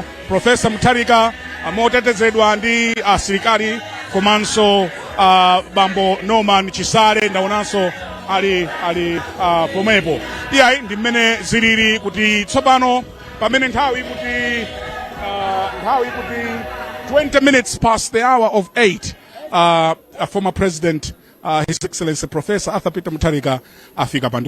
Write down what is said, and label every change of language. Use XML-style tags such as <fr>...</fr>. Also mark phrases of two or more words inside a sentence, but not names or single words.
<ny>Professor Mutharika motetezedwa ndi asilikali komanso bambo Norman Chisale ndaonanso ali pomwepo. Iyayi ndi mmene zilili kuti tsopano pamene nthawi kuti</ny> <en>20 minutes past the hour of 8 a former president His Excellency</en> <ny>Professor Arthur Peter Mutharika afika pano.</ny>